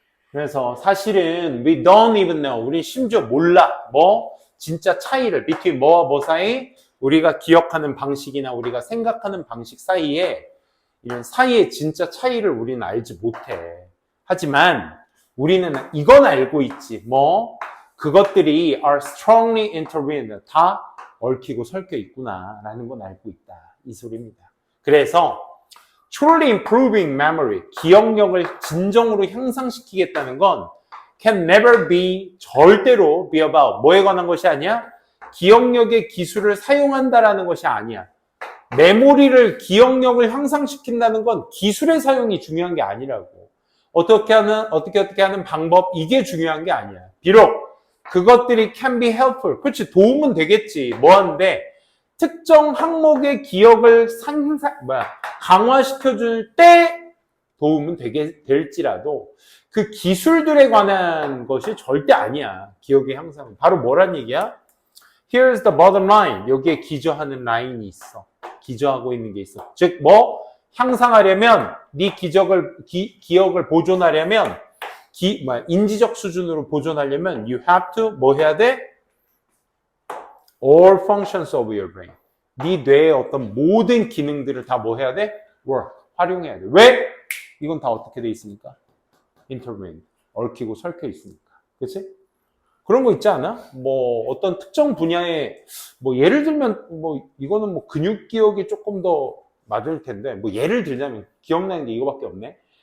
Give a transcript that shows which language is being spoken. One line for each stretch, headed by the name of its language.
Korean: 그래서 사실은
English: we don't even know.
Korean: 우리 심지어 몰라. 뭐 진짜 차이를
English: between
Korean: 뭐와 뭐 사이, 우리가 기억하는 방식이나 우리가 생각하는 방식 사이에 이런 사이의 진짜 차이를 우리는 알지 못해. 하지만 우리는 이건 알고 있지. 뭐 그것들이
English: are strongly intertwined.
Korean: 다 얽히고 설켜 있구나라는 건 알고 있다. 이 소리입니다. 그래서
English: truly improving memory,
Korean: 기억력을 진정으로 향상시키겠다는 건
English: can never be,
Korean: 절대로
English: be about,
Korean: 뭐에 관한 것이 아니야? 기억력의 기술을 사용한다라는 것이 아니야. 메모리를, 기억력을 향상시킨다는 건 기술의 사용이 중요한 게 아니라고. 어떻게 하는 방법, 이게 중요한 게 아니야. 비록 그것들이
English: can be helpful.
Korean: 그렇지, 도움은 되겠지. 뭐 하는데, 특정 항목의 기억을 강화시켜줄 때 도움은 되게 될지라도 그 기술들에 관한 것이 절대 아니야. 기억의 향상은. 바로 뭐란 얘기야?
English: Here's the bottom line.
Korean: 여기에 기저하는 라인이 있어. 기저하고 있는 게 있어. 즉, 뭐? 향상하려면, 네 기억을 보존하려면, 인지적 수준으로 보존하려면,
English: you have to,
Korean: 뭐 해야 돼?
English: All functions of your brain.
Korean: 네 뇌의 어떤 모든 기능들을 다 뭐 해야 돼?
English: work.
Korean: 활용해야 돼. 왜? 이건 다 어떻게 돼 있습니까?
English: intertwined.
Korean: 얽히고 설켜 있으니까. 그치? 그런 거 있지 않아? 뭐 어떤 특정 분야에 뭐 예를 들면 뭐 이거는 뭐 근육 기억이 조금 더 맞을 텐데 뭐 예를 들자면 기억나는 게 이거밖에 없네.